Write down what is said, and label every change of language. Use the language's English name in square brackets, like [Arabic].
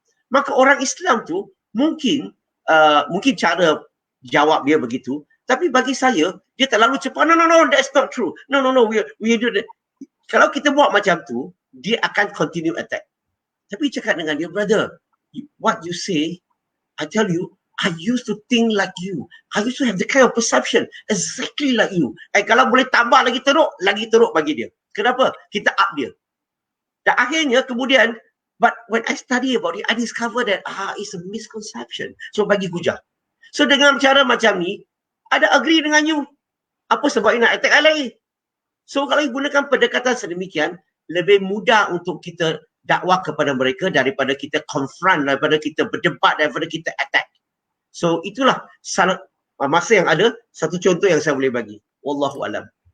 [Malay] Maka orang Islam tu mungkin cara jawab dia begitu, tapi bagi saya dia terlalu cepat. [English] No, that's not true. No, we do that. [Malay] Kalau kita buat macam tu, dia akan continue attack. Tapi cakap dengan dia, [English] brother, what you say, I tell you, I used to think like you. I used to have the kind of perception exactly like you. [Malay] Kalau boleh tambah lagi teruk bagi dia. Kenapa? Kita up dia. Dan akhirnya kemudian, [English] but when I study about it, I discover that it's a misconception. [Malay] So bagi hujah. So dengan cara macam ni, ada agree dengan you. Apa sebab you nak attack I lagi? So kalau you gunakan pendekatan sedemikian, lebih mudah untuk kita dakwah kepada mereka daripada kita confront, daripada kita berdebat, daripada kita attack. So itulah masa yang ada, satu contoh yang saya boleh bagi. Wallahu alam.